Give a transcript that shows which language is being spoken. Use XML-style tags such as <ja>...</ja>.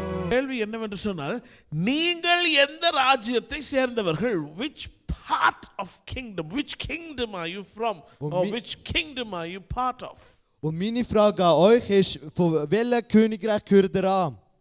<ta>கேள்வி என்னவென்று சொன்னால், நீங்கள் எந்த ராஜ்யத்தை சேர்ந்தவர்கள்?</ta> <en>which part of kingdom, which kingdom are you from, or which kingdom are you part of?</en> <de>Und meine Frage an euch ist, von welchem Königreich gehört ihr an?</de>